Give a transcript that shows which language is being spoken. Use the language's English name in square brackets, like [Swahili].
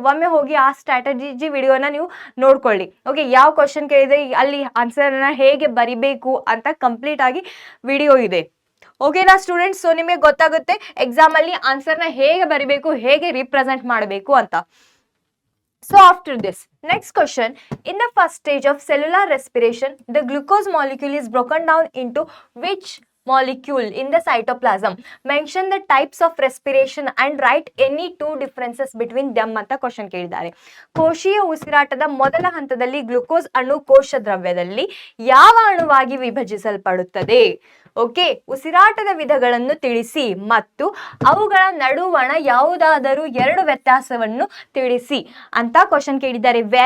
[Kannada] ಒಮ್ಮೆ ಹೋಗಿ ಆ ಸ್ಟ್ರಾಟಜಿ ವಿಡಿಯೋನ ನೀವು ನೋಡ್ಕೊಳ್ಳಿ. ಓಕೆ, ಯಾವ ಕ್ವಶನ್ ಕೇಳಿದ್ರೆ ಅಲ್ಲಿ ಆನ್ಸರ್ ಅನ್ನ ಹೇಗೆ ಬರಿಬೇಕು ಅಂತ ಕಂಪ್ಲೀಟ್ ಆಗಿ ವಿಡಿಯೋ ಇದೆ. ಓಕೆನಾ ಸ್ಟೂಡೆಂಟ್ಸ್? ಸೊ ನಿಮಗೆ ಗೊತ್ತಾಗುತ್ತೆ ಎಕ್ಸಾಮ್ ಅಲ್ಲಿ ಆನ್ಸರ್ನ ಹೇಗೆ ಬರಿಬೇಕು, ಹೇಗೆ ರಿಪ್ರೆಸೆಂಟ್ ಮಾಡಬೇಕು ಅಂತ. [English] So after this, next question, in the first stage of cellular respiration, the glucose molecule is broken down into which molecule in the cytoplasm? Mention the types of respiration and write any two differences between them [Kannada] ಅಂತ question ಕೇಳಿದ್ದಾರೆ. ಕೋಶೀಯ ಉಸಿರಾಟದ ಮೊದಲ ಹಂತದಲ್ಲಿ glucose ಅಣು ಕೋಶ ದ್ರವ್ಯದಲ್ಲಿ ಯಾವ ಅಣುವಾಗಿ ವಿಭಜಿಸಲ್ಪಡುತ್ತದೆ? Okay, ಉಸಿರಾಟದ ವಿಧಗಳನ್ನು ತಿಳಿಸಿ ಮತ್ತು ಅವುಗಳ ನಡುವಣ ಯಾವುದಾದರೂ ಎರಡು ವ್ಯತ್ಯಾಸವನ್ನು ತಿಳಿಸಿ ಅಂತ ಕ್ವಶನ್ ಕೇಳಿದ್ದಾರೆ.